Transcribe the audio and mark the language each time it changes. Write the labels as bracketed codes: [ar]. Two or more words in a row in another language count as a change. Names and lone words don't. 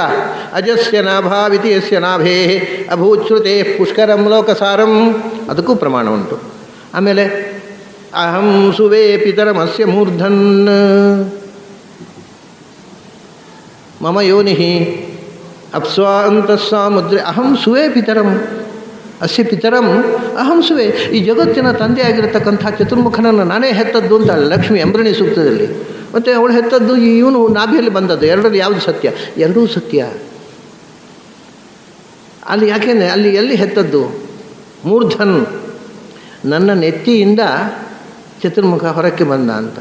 [sa] ಅಜಸ್ಯ ನಾಭಾವಿತಿ ಯಸ್ಯ ನಾಭೇ ಅಭೂಚ್ಯುತೆ ಪುಷ್ಕರಂ ಲೋಕಸಾರಂ, [kn] ಅದಕ್ಕೂ ಪ್ರಮಾಣ ಉಂಟು. [sa] ಆಮೇಲೆ ಅಹಂ ಸುವೇ ಪಿತರಮಸ್ಯ ಮೂರ್ಧನ್ ಮಮ ಯೋನಿ ಅಪ್ಸ್ವಾಂತಸ್ಸಾಮುದ್ರೆ ಅಹಂ ಸುವೇ ಪಿತರಂ ಅಸ್ಯ ಪಿತರಂ ಅಹಂ ಸುವೇ. [kn] ಈ ಜಗತ್ತಿನ ತಂದೆಯಾಗಿರತಕ್ಕಂಥ ಚತುರ್ಮುಖನನ್ನು ನಾನೇ ಹೆತ್ತದ್ದು ಅಂತ ಲಕ್ಷ್ಮಿ ಅಂಬರಣಿ ಸೂಕ್ತದಲ್ಲಿ. ಮತ್ತು ಅವಳು ಹೆತ್ತದ್ದು ಇವನು ನಾಭಿಯಲ್ಲಿ ಬಂದದ್ದು. ಎರಡರಲ್ಲಿ ಯಾವುದು ಸತ್ಯ? ಎರಡೂ ಸತ್ಯ. ಅಲ್ಲಿ ಯಾಕೆಂದರೆ ಅಲ್ಲಿ ಎಲ್ಲಿ ಹೆತ್ತದ್ದು? ಮೂರ್ಧನ್, ನನ್ನ ನೆತ್ತಿಯಿಂದ ಚತುರ್ಮುಖ ಹೊರಕ್ಕೆ ಬಂದ ಅಂತ.